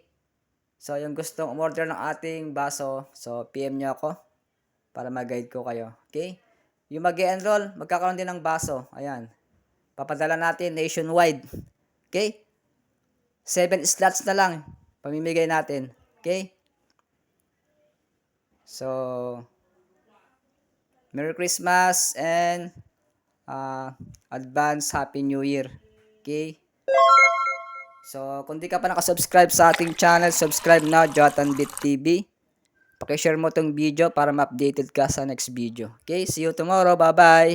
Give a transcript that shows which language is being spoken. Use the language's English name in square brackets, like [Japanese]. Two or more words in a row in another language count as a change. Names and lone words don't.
[Filipino] So, yung gustong umorder ng ating baso, so PM nyo ako para mag-guide ko kayo. [English] Okay? [Filipino] Yung mag-enroll, magkakaroon din ng baso. Ayan. Papadala natin nationwide. Okay? 7 slots na lang. Pamimigay natin. [English] Okay? So, Merry Christmas and advance Happy New Year. Okay? So, [Filipino] kung di ka pa nakasubscribe sa ating channel, subscribe na, Jotanbit TV. Pakishare mo tong video para ma-updated ka sa [English] next video. Okay, see you tomorrow. Bye-bye!